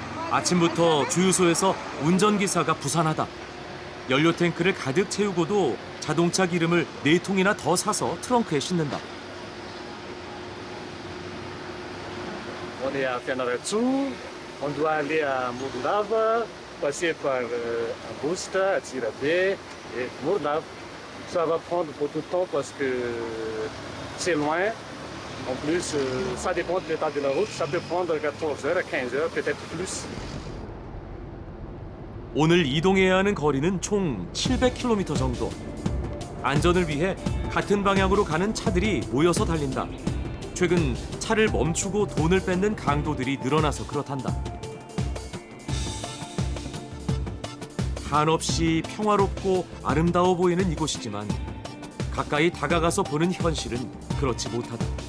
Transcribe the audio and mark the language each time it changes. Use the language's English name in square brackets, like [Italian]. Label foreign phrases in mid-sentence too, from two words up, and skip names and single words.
[Korean] 아침부터 주유소에서 운전기사가 부산하다. 연료 탱크를 가득 채우고도 자동차 기름을 4통이나 더 사서 트렁크에 싣는다. [French] On est à Fianarantsoa, on doit aller à Morondava, passer par Augusta, à Tirabé et Morondava. Ça va prendre beaucoup de temps parce que c'est loin. En plus, ça dépend de l'état de la route. Ça peut prendre 14 heures, 15 heures, peut-être plus. [Korean] 오늘 이동해야 하는 거리는 총 700km 정도. 안전을 위해 같은 방향으로 가는 차들이 모여서 달린다. 최근 차를 멈추고 돈을 뺏는 강도들이 늘어나서 그렇단다. 한없이 평화롭고 아름다워 보이는 이곳이지만 가까이 다가가서 보는 현실은 그렇지 못하다.